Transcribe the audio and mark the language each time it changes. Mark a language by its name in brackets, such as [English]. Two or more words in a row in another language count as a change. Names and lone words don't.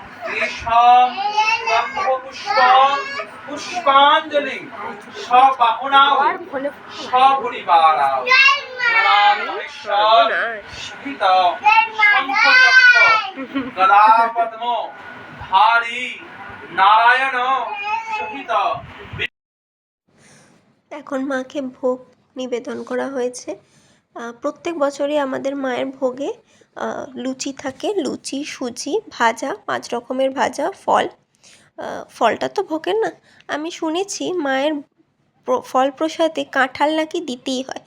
[Sanskrit] पुष्पांजलि सबाहुनाव सपरिवाराव सहित शंखचक्र गदापद्म धारी नारायण सहित। [Bangla] এখন মাকে ভোগ নিবেদন করা হয়েছে। প্রত্যেক বছরই আমাদের মায়ের ভোগে লুচি থাকে, লুচি সুজি ভাজা, 5 রকমের ভাজা, ফল। ফলটা তো ভোগের না। আমি শুনেছি মায়ের ফল প্রসাদে কাঁঠাল নাকি দিতেই হয়।